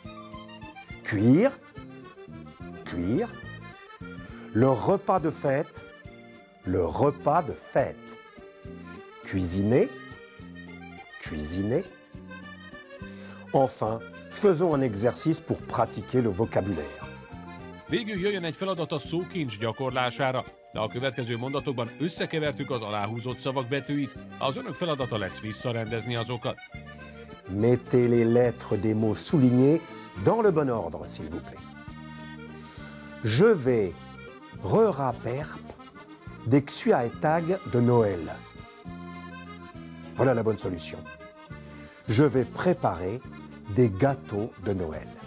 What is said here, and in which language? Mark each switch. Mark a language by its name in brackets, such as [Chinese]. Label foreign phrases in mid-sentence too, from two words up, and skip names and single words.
[French] Cuire. Cuire. Le repas de fête. Le repas de fête. Cuisiner. Cuisiner. Enfin, faisons un exercice pour pratiquer le vocabulaire. [Hungarian] Végül jöjjön egy feladat a szókincs gyakorlására, de a következő mondatokban összekevertük az aláhúzott szavak betűit, az önök feladata lesz visszarendezni azokat. [French] Mettez les lettres des mots soulignés dans le bon ordre, s'il vous plaît. Je vais reraperp des xuaetag de Noël. Voilà la bonne solution. Je vais préparer des gâteaux de Noël.